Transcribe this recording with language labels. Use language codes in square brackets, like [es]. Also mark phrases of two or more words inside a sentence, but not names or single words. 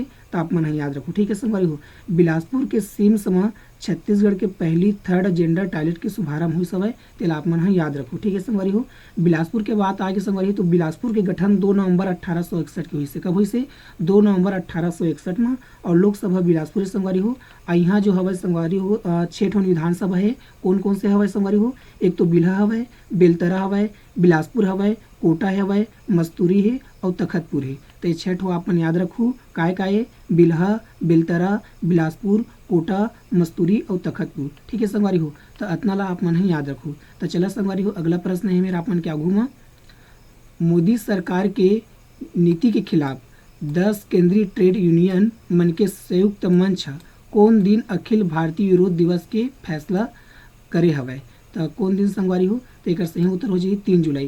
[hne] तो आप मन याद रखो, ठीक है संगवारी हो, बिलासपुर के सिम्स में छत्तीसगढ़ के पहली [en] third gender toilet [hne] के शुभारंभ हुई सवय। तेल आप मन याद रखो, ठीक है संगवारी हो। बिलासपुर के बात आगे संगवारी हो, तो बिलासपुर के गठन 2 नवंबर 1861 के हुई से, कब हुई से 2 नवंबर 1861 में, और लोकसभा बिलासपुर संगवारी हो। यहाँ जो हवय संगवारी हो 6 ठो विधानसभा है, कौन कौन से हवय संगवारी हो, एक तो बिल्हा हवय, बेलतरा हवय, बिलासपुर हवय, कोटा हवय, मस्तूरी है और तखतपुर है। तो ये 6 ठो आप मन याद रखो, काय बिल्हा, बेलतरा, बिलासपुर, कोटा, मस्तूरी और तखतपुर। ठीक है संगवारी हो, तो अतना ला आप मन ही याद रखो। तो चला संगवारी हो, अगला प्रश्न है मेरा आप मन के आगू में, मोदी सरकार के नीति के खिलाफ 10 केंद्रीय [en] trade union [hne] मन के संयुक्त मंच कौन दिन अखिल भारतीय विरोध दिवस के फैसला करे हवय। तो कौन दिन संगवारी हो, तो एक सही उत्तर हो जाए 3 जुलाई।